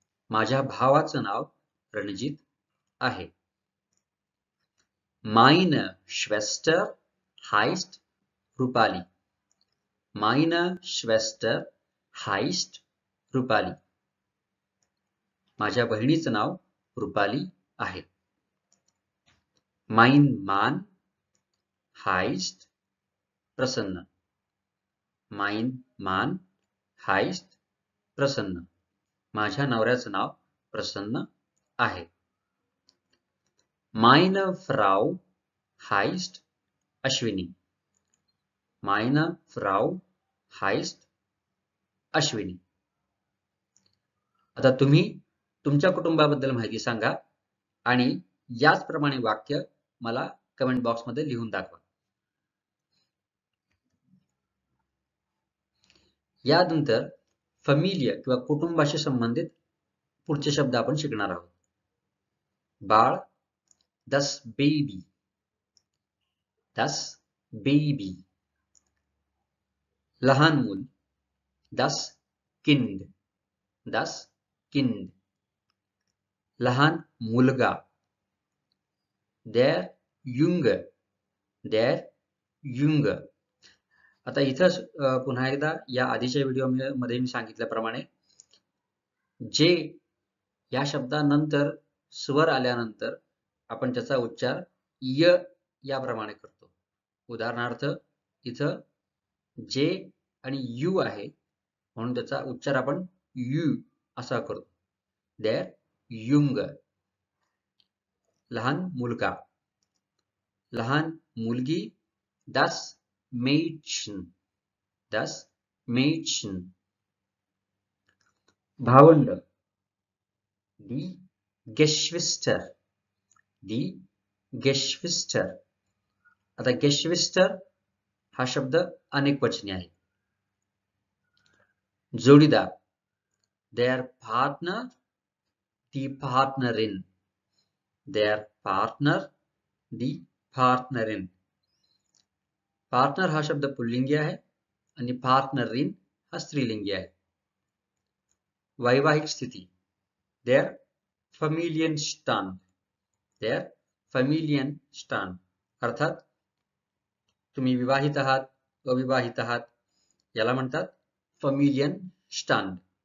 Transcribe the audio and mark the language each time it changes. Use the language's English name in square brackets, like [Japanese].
[Marathi] माझ्या भावाचं नाव रणजित आहे. [German] Meine Schwester heißt Rupali. Meine Schwester heißt Rupali. [Marathi] माझ्या बहिणीचं नाव रुपाली आहे. [German] Mein Mann heißt Prasanna. Mein Mann heißt Prasanna. [Marathi] माझ्या नवऱ्याचं नाव प्रसन्न आहे. [German] Meine Frau heißt Ashwini. Meine Frau heißt Ashwini. [Marathi] आता तुम्ही तुमच्या कुटुंबाबद्दल माहिती सांगा आणि याचप्रमाणे वाक्य मला कमेंट बॉक्समध्ये लिहून दाखवा. यानंतर फॅमिली किंवा कुटुंबाशी संबंधित पुढचे शब्द आपण शिकणार आहोत. बाळ, [German] das Baby. Das Baby. [Marathi] लहान मूल, [German] das Kind. Das Kind. [Marathi] लहान मुलगा, [German] der Junge. Der Junge. [Marathi] आता इथंच पुन्हा एकदा या आधीच्या व्हिडिओमध्ये मी सांगितल्याप्रमाणे जे या शब्दानंतर स्वर आल्यानंतर आपण त्याचा उच्चार य याप्रमाणे करतो. उदाहरणार्थ इथं जे आणि यू आहे म्हणून त्याचा उच्चार आपण यू असा करतो. [German] der Junge. [Marathi] लहान मुलगा, लहान मुलगी, [German] das Mädchen. Das Mädchen. [Marathi] भावंड, [German] die Geschwister. Die Geschwister. [Marathi] आता Geschwister हा शब्द अनेक वचनी आहे. जोडीदार, [German] der Partner, die Partnerin. Der Partner, die Partnerin. [Marathi] Partner हा शब्द पुल्लिंगी आहे आणि पार्टनरिन हा स्त्रीलिंगी आहे. वैवाहिक स्थिती, [German] der Familienstand. Der Familienstand. [Marathi] अर्थात तुम्ही विवाहित आहात, अविवाहित आहात याला म्हणतात Familienstand.